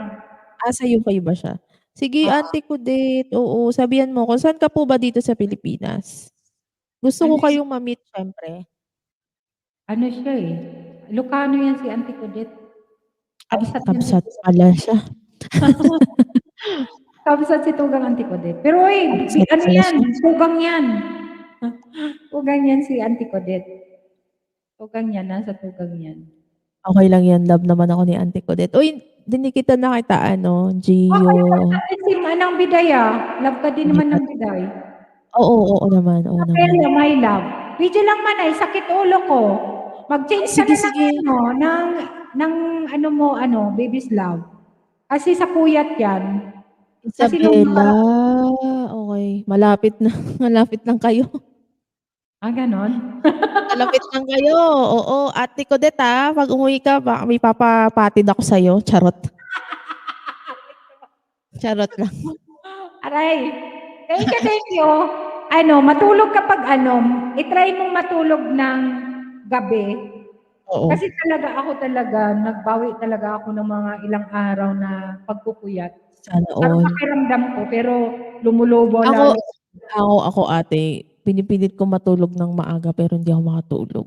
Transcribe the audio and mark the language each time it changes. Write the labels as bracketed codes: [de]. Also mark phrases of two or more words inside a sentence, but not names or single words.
[tl] Sa UK ba siya? Sige, Auntie Codet. Oo, sabihan mo ko. Saan ka po ba dito sa Pilipinas? Gusto ko kayong ma-meet siyempre. Ano siya eh? Ilocano yan si Auntie Codet. Ay, Kamsat pala siya. Kamsat si Tugang Auntie Codet. Pero Kamsat ano pala yan? siya. Tugang yan. Tugang yan si Auntie Codet. Tugang yan, nasa tugang yan. Okay lang yan. Love naman ako ni Auntie Codet. Uy, dinikitan na kita, Gio. Si Manang Biday Love ka din naman ng Biday. Oo naman. Oo Pero naman. [en] my love. [tl] Video lang man ay sakit ulo ko. Mag-change ka na ng ano mo, [en] baby's love. [tl] Kasi sa puyat yan. Kasi Isabela. Okay. Malapit na. Malapit lang kayo. Ganon? Malapit lang kayo. Oo. Ate Codet, pag umuwi ka, may papapatid ako sa'yo. Charot. Charot lang. Aray. [en] Thank you. [tl] matulog kapag i-try mong matulog ng gabi. Oo. Kasi ako talaga, nagbawi talaga ako ng mga ilang araw na pagpupuyat. Sana Parang all. pakiramdam ko, pero lumulobo Ako, lalo. ako ate, pinipilit ko matulog ng maaga pero hindi ako makatulog.